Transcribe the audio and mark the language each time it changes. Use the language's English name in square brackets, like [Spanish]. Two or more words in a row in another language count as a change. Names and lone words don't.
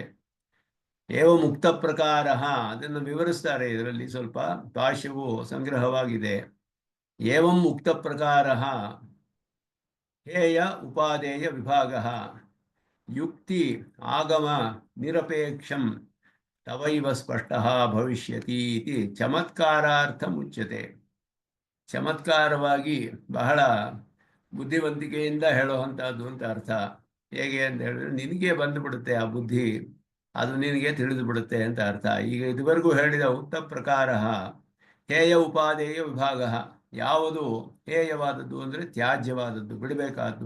[Kannada] ಏವ ಮುಕ್ತ ಪ್ರಕಾರ, ಅದನ್ನು ವಿವರಿಸ್ತಾರೆ ಇದರಲ್ಲಿ. ಸ್ವಲ್ಪ ಭಾಷ್ಯವು ಸಂಗ್ರಹವಾಗಿದೆ. [Sanskrit] ಏವಂ ಮುಕ್ತ ಪ್ರಕಾರ ಹೇಯ ಉಪಾದೇಯ ವಿಭಾಗ ಯುಕ್ತಿ ಆಗಮ ನಿರಪೇಕ್ಷಂ ತವೈವ ಸ್ಪಷ್ಟ ಭವಿಷ್ಯತಿ ಇತಿ ಚಮತ್ಕಾರಾರ್ಥ ಮುಚ್ಯತೆ. [Kannada] ಚಮತ್ಕಾರವಾಗಿ ಬಹಳ ಬುದ್ಧಿವಂತಿಕೆಯಿಂದ ಹೇಳುವಂಥದ್ದು ಅಂತ ಅರ್ಥ. ಹೇಗೆ ಅಂತ ಹೇಳಿದ್ರೆ ನಿನಗೆ ಬಂದುಬಿಡುತ್ತೆ ಆ ಬುದ್ಧಿ, ಅದು ನಿನಗೆ ತಿಳಿದು ಬಿಡುತ್ತೆ ಅಂತ ಅರ್ಥ. ಈಗ ಇದುವರೆಗೂ ಹೇಳಿದ ಉಕ್ತ ಪ್ರಕಾರ [Sanskrit] ಹೇಯ ಉಪಾದೇಯ ವಿಭಾಗ, [Kannada] ಯಾವುದು ಹೇಯವಾದದ್ದು ಅಂದರೆ ತ್ಯಾಜ್ಯವಾದದ್ದು, ಬಿಡಬೇಕಾದ್ದು.